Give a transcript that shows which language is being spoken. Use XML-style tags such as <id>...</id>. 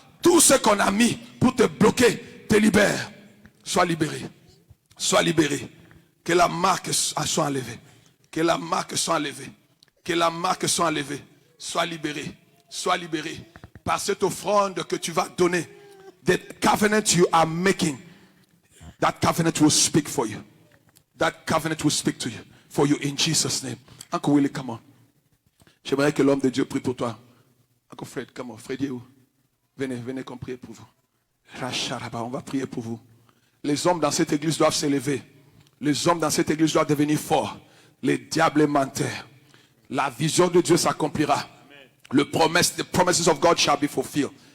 <fr>Tout ce qu'on a mis pour te bloquer, te libère. Sois libéré. Sois libéré. Que la marque soit enlevée. Que la marque soit enlevée. Que la marque soit enlevée. Sois libéré. Sois libéré. Par cette offrande que tu vas donner.</fr> <en>The covenant you are making. That covenant will speak for you. That covenant will speak to you. For you in Jesus' name. Uncle Willie, come on.</en> <fr>J'aimerais que l'homme de Dieu prie pour toi.</fr> <en>Uncle Fred, come on.</en> <fr>Fred, est où? Venez, venez qu'on prie pour vous. Racharaba, on va prier pour vous. Les hommes dans cette église doivent s'élever. Les hommes dans cette église doivent devenir forts. Les diables menteur. La vision de Dieu s'accomplira.</fr> <en>The promises of God shall be fulfilled.</en>